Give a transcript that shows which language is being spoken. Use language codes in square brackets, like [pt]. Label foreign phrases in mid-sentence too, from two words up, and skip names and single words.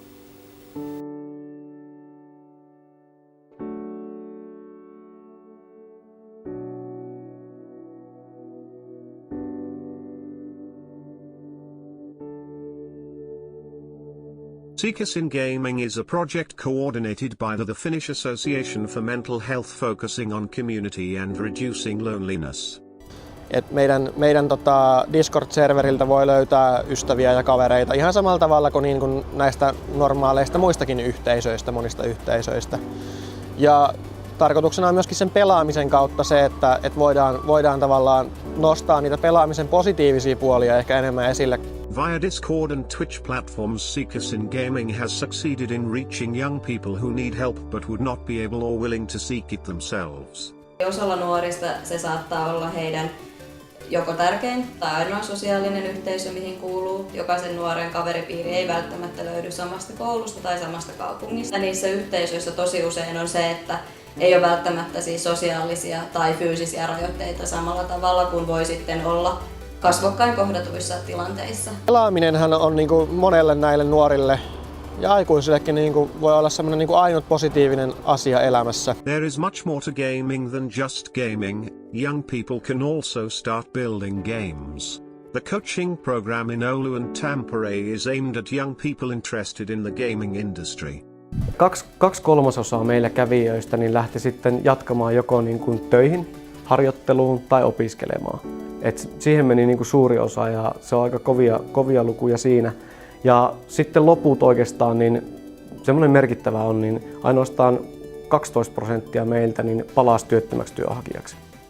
[en] Seekers in Gaming is a project coordinated by the Finnish Association for Mental Health, focusing on community and reducing loneliness. [fi] Meidän Discord-serveriltä voi löytää ystäviä ja kavereita ihan samalla tavalla kuin, näistä normaaleista muistakin yhteisöistä, monista yhteisöistä. Ja tarkoituksena on myöskin sen pelaamisen kautta se, että voidaan tavallaan nostaa niitä pelaamisen positiivisia puolia ehkä enemmän esille. [en] Via Discord and Twitch platforms, Seekers in Gaming has succeeded in reaching young people who need help but would not be able or willing to seek it themselves. [fi] Osalla nuorista se saattaa olla heidän joko tärkein tai ainoa sosiaalinen yhteisö, mihin kuuluu. Jokaisen nuoren kaveripiiri ei välttämättä löydy samasta koulusta tai samasta kaupungista. Niissä yhteisöissä tosi usein on se, että ei ole välttämättä siis sosiaalisia tai fyysisiä rajoitteita samalla tavalla kuin voi sitten olla kasvokkain kohdatuissa tilanteissa. Pelaaminenhan on monelle näille nuorille ja aikuisillekin voi olla semmoinen ainut positiivinen asia elämässä. [en] There is much more to gaming than just gaming. Young people can also start building games. The coaching program in Oulu and Tampere is aimed at young people interested in the gaming industry. [fi] 2/3 meillä kävijöistä lähti sitten jatkamaan joko töihin, harjoitteluun tai opiskelemaan. Siihen meni suuri osa ja se on aika kovia lukuja siinä. Ja sitten loput oikeastaan, semmoinen merkittävä on, ainoastaan 12% meiltä palasi työttömäksi työnhakijaksi.